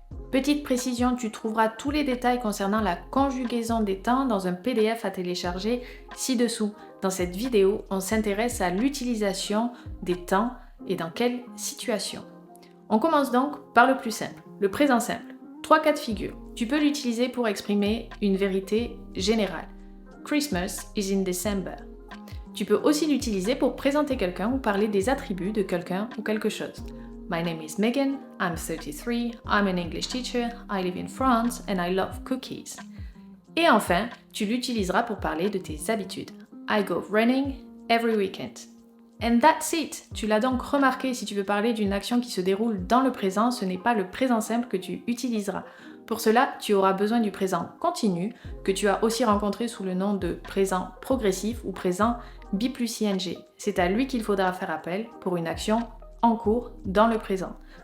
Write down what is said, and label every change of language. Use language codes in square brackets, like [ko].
[fr] Petite précision, tu trouveras tous les détails concernant la conjugaison des temps dans un PDF à télécharger ci-dessous. Dans cette vidéo, on s'intéresse à l'utilisation des temps et dans quelle situation. On commence donc par le plus simple, le présent simple. 3 cas de figure. Tu peux l'utiliser pour exprimer une vérité générale. [en] Christmas is in December. [fr] Tu peux aussi l'utiliser pour présenter quelqu'un ou parler des attributs de quelqu'un ou quelque chose. [en] My name is Megan, I'm 33, I'm an English teacher, I live in France and I love cookies. [fr] Et enfin, tu l'utiliseras pour parler de tes habitudes. [en] I go running every weekend. And that's it! [fr] Tu l'as donc remarqué, si tu veux parler d'une action qui se déroule dans le présent, ce n'est pas le présent simple que tu utiliseras. Pour cela, tu auras besoin du présent continu, que tu as aussi rencontré sous le nom de présent progressif ou présent be plus ing. C'est à lui qu'il faudra faire appel pour une action en cours dans le présent.